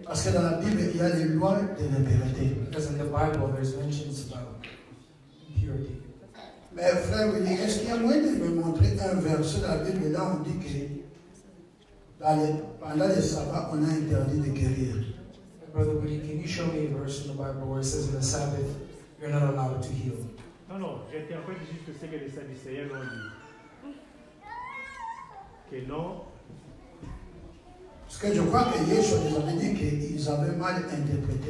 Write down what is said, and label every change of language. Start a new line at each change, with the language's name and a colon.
French: Parce que dans la Bible, il y a les lois de l'impureté.
English: Because in the Bible, there's mentions about impurity.
French: Mais frère Willy, est-ce qu'il y a moyen de me montrer un verset dans la Bible? Là, on dit que pendant les sabbats, on a interdit de guérir.
English: Brother Woody, can you show me a verse in the Bible where it says in the Sabbath, you're not allowed to heal?
French: Non, non, j'interprète juste ce que les Sadducéens ont dit. Que non. Parce que je crois que Yeshua nous avait dit qu'ils avaient mal interprété.